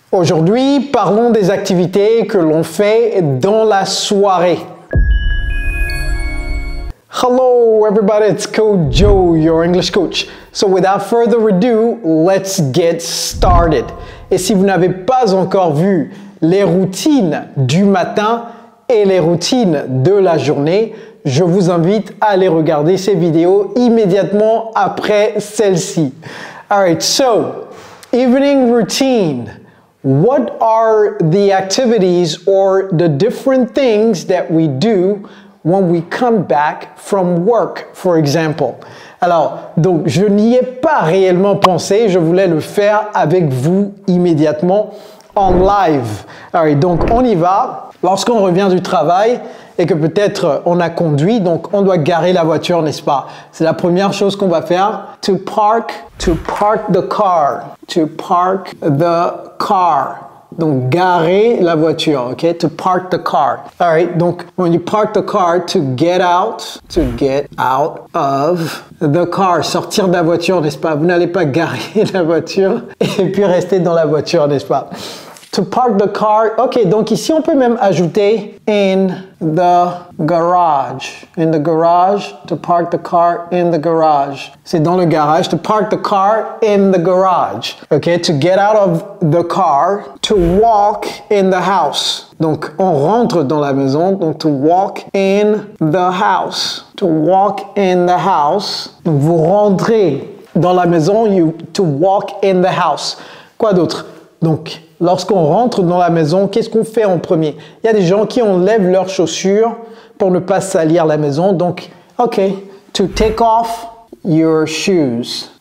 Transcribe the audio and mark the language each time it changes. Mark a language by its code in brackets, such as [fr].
[fr] Aujourd'hui, parlons des activités que l'on fait dans la soirée. [en] Hello everybody, it's Coach Joe, your English coach. So without further ado, let's get started. [fr] Et si vous n'avez pas encore vu les routines du matin et les routines de la journée, je vous invite à aller regarder ces vidéos immédiatement après celle-ci. [en] Alright, so evening routine. What are the activities or the different things that we do when we come back from work, for example? [fr] Alors, donc, je n'y ai pas réellement pensé, je voulais le faire avec vous immédiatement en live. Alright, donc on y va. Lorsqu'on revient du travail et que peut-être on a conduit, donc on doit garer la voiture, n'est-ce pas? C'est la première chose qu'on va faire. To park the car. To park the car. Donc, garer la voiture, ok? [en] To park the car. All right, donc, when you park the car, to get out of the car. [fr] Sortir de la voiture, n'est-ce pas? Vous n'allez pas garer la voiture et puis rester dans la voiture, n'est-ce pas? To park the car. Ok, donc ici, on peut même ajouter in the garage. [en] In the garage, to park the car in the garage. C'est dans le garage. To park the car in the garage. Ok, to get out of the car. To walk in the house. [fr] Donc, on rentre dans la maison. [en] Donc, to walk in the house. To walk in the house. [fr] Donc, vous rentrez dans la maison. To walk in the house. Quoi d'autre? Donc, lorsqu'on rentre dans la maison, qu'est-ce qu'on fait en premier? Il y a des gens qui enlèvent leurs chaussures pour ne pas salir la maison. [en] Donc, ok, to take off your shoes.